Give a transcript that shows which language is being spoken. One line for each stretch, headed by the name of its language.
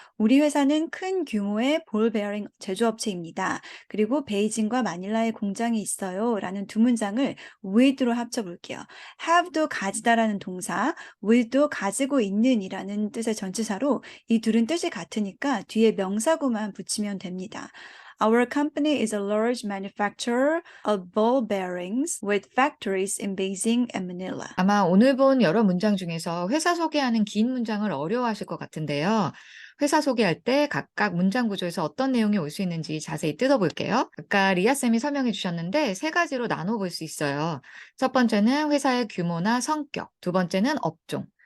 Korean: 우리 회사는 큰 규모의 볼 베어링 제조업체입니다. 그리고 베이징과 마닐라에 공장이 있어요. 라는 두 문장을 with로 합쳐 볼게요. have도 가지다라는 동사, with도 가지고 있는 이라는 뜻의 전치사로 이 둘은 뜻이 같으니까 뒤에 명사구만 붙이면 됩니다.
English: Our company is a large manufacturer of ball bearings with factories in Beijing and Manila.
Korean: 아마 오늘 본 여러 문장 중에서 회사 소개하는 긴 문장을 어려워하실 것 같은데요. 회사 소개할 때 각각 문장 구조에서 어떤 내용이 올 수 있는지 자세히 뜯어볼게요. 아까 리아쌤이 설명해 주셨는데 세 가지로 나눠볼 수 있어요. 첫 번째는 회사의 규모나 성격, 두 번째는 업종,